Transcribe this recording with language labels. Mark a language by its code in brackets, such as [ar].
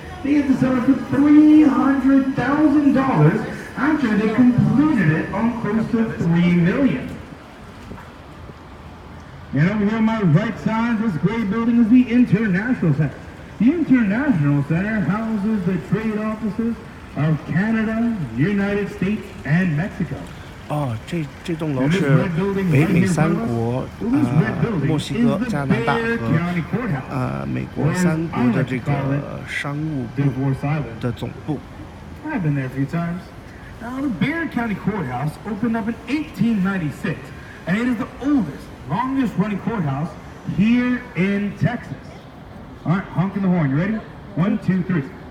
[en] They had to sell it for $300,000 after they completed it on close to $3 million. And over here on my right side, this great building is the International Center. The International Center houses the trade offices of Canada, United States, and Mexico. [zh] 哦，这栋楼是北美三国，墨西哥、加拿大和美国三国的这个商务部的总部。 [en] I've been there a few times. Now, the Bexar County Courthouse opened up in 1896, and it is the oldest, longest-running courthouse here in Texas. All right, honking the horn. You ready? 1, 2, 3.